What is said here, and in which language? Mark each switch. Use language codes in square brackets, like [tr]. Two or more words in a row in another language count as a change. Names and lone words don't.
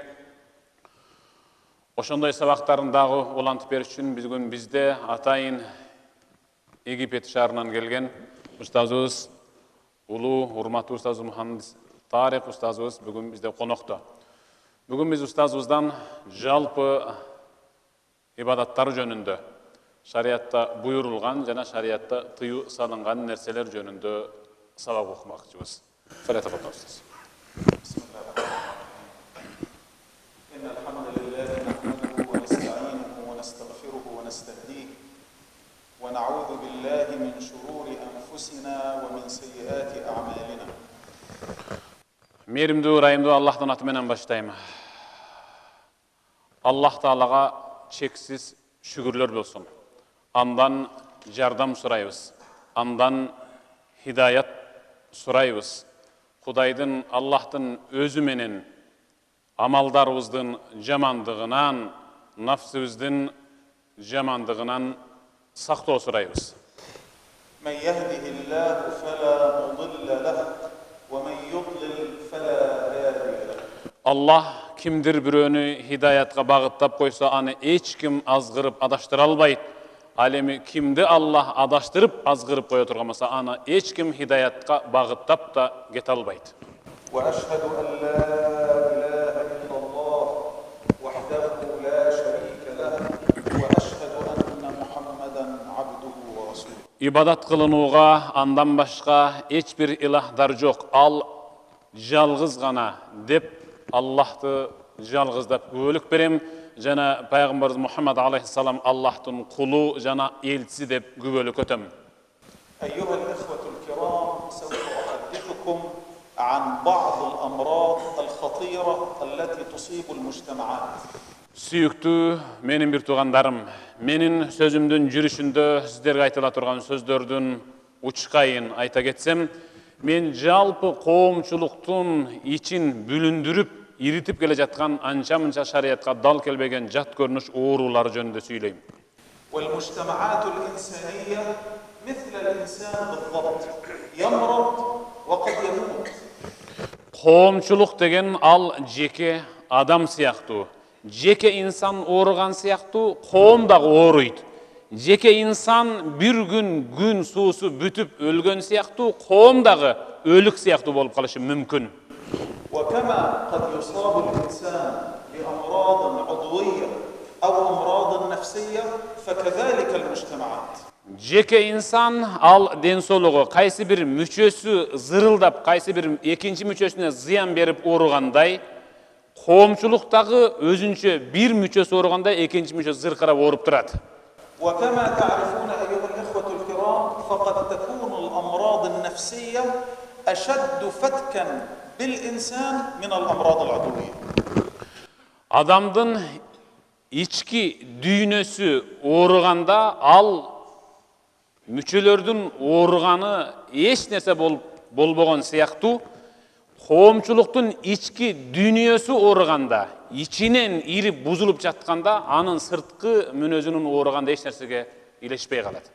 [ky] Ошондой сабактарын дагы улантып бериш үчүн бүгүн бизде атайын Египет шаарынан келген устазыбыз, улуу урматтуу устазыбыз Мухаммад Тарик устазыбыз бүгүн бизде конокто. Бүгүн биз устазыбыздан жалпы ибадаттар жөнүндө, шариатта буйрулган жана шариатта тыюу салынган нерселер жөнүндө сабак окумакчыбыз. Салат окуп устаз. [ar] ونعوذ بالله من شرور أنفسنا ومن سيئات أعمالنا. [ky] Мейримдүү, ырайымдуу Аллахтын аты менен баштайм. Аллах Таалага чексиз шүгүрлөр болсун. Андан жардам сурайбыз. Андан хидаят сурайбыз. Кудайдын, Аллахтын өзү менен амалдарыбыздын жамандыгынан, нафсыбыздын жамандыгынан сактоо сурайбыз. [ar] من يهده الله فلا مضل له ومن يضلل فلا هادي له. [ky] Аллах кимдир бирөөнү хидаятка багыттап койсо, аны эч ким азгырып адаштыра албайт. Ал эми кимди Аллах адаштырып азгырып кое турган болсо, аны эч ким хидаятка багыттап да кете албайт. [ar] وأشهد أن لا إله إلا الله وحده لا شريك له وأشهد أن محمدا عبده ورسوله. [ky] Ибадат кылынууга андан башка эч бир илахдар жок. Ал жалгыз гана деп Аллахты жалгыздап күбөлүк берем. Жана пайгамбарыбыз Мухаммад алейхиссалам Аллахтын кулу жана элчиси деп күбөлүк өтөм. [ar] أيها الإخوة الكرام، سوف أحدثكم عن بعض الأمراض الخطيرة التي تصيب المجتمعات. [ky] Сүйүктүү менин бир туугандарым, менин сөзүмдүн жүрүшүндө сиздерге айтыла турган сөздөрдүн учкайын айта кетсем, мен жалпы коомчулуктун ичин бүлүндүрүп, иритип келе жаткан анча-мынча шариатка дал келбеген жат көрүнүш оорулар жөнүндө сүйлөйм. [ar] والمجتمعات الإنسانية مثل الإنسان بالضبط، يمرض وقد يموت. [ky] Коомчулук деген ал жеке адам сыяктуу. Жеке инсан ооруган сыяктуу, коом дагы ооруйт. Жеке инсан бир күн суусу бүтүп өлгөн сыяктуу, коом дагы өлүк сыяктуу болуп калышы мүмкүн. [ar] وكما قد يصاب الإنسان بأمراض عضوية أو أمراض نفسية فكذلك المجتمعات. [ky] Жеке инсан ал ден соолугу кайсы бир мүчөсү зырылдап, кайсы бир экинчи мүчөсүнө зыян берип ооругандай, коомчулуктагы өзүнчө бир мүчөсү ооругандай экинчи мүчөсү зыркырап ооруп турат. [ar] وكما تعرفون أيها الإخوة الكرام، فقد تكون الأمراض النفسية أشد فتكا بالإنسان من الأمراض العضوية. [ky] Адамдын ички дүйнөсү ооруганда ал мүчөлөрдүн ооруганы эч нерсе болбогон сыяктуу, коомчулуктун ички дүйнөсү ооруганда, ичинен ирип бузулуп жатканда, анын сырткы мүнөзүнүн ооруганда эч нерсеге илешпей калат.